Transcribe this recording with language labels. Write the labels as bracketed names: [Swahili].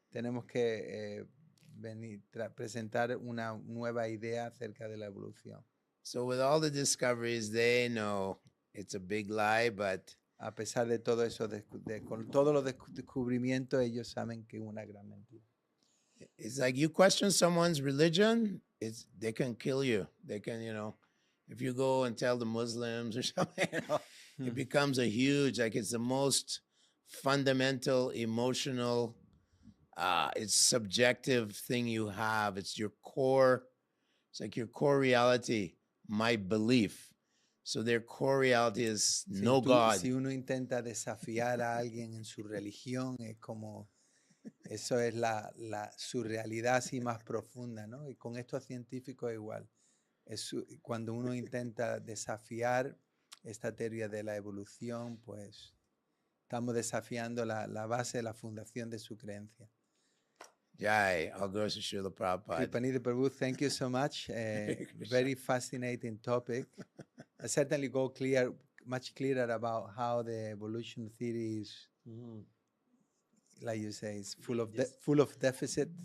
[Spanish] Tenemos que presentar una nueva idea acerca de la evolución. [English] So with all the discoveries, they know it's a big lie, but [Spanish] A pesar de todo eso, con todos los descubrimientos, ellos saben que es una gran mentira. [English] it's like you question someone's religion, they can kill you. They can, if you go and tell the Muslims or something, it becomes a huge, like it's the most fundamental, emotional, it's subjective thing you have. It's your core, it's like your core reality, my belief. So their core reality is no God. [Spanish] Si uno intenta desafiar a alguien en su religión, es como, eso es su realidad así más profunda, ¿no? Y con estos científicos igual. Cuando uno intenta desafiar esta teoría de la evolución, pues estamos desafiando la base, la fundación de su creencia. [English] Jai, all goes to Srila Prabhupada. Kripaniddhi Prabhu, thank you so much. Very fascinating topic. I certainly go much clearer about how the evolution theory is, like you say, is full of deficit.